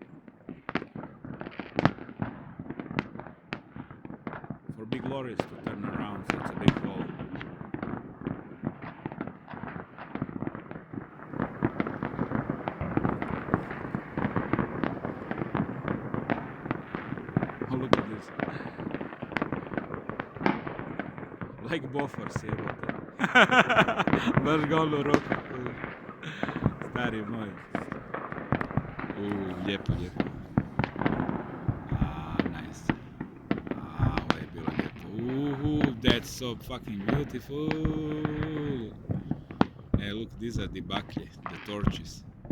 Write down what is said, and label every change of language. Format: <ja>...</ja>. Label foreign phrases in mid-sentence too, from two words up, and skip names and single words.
<en>For big lorries to turn around, so it's a big hole. Oh, look at this. Like bofors, jebote.</en> <hr>Baš golu ruku. Stari moj. Lijepo, lijepo. Nice. Ovo je bilo lijepo.</hr> <en>That's so fucking beautiful. Hey, look, these are the baklje, the torches.</en>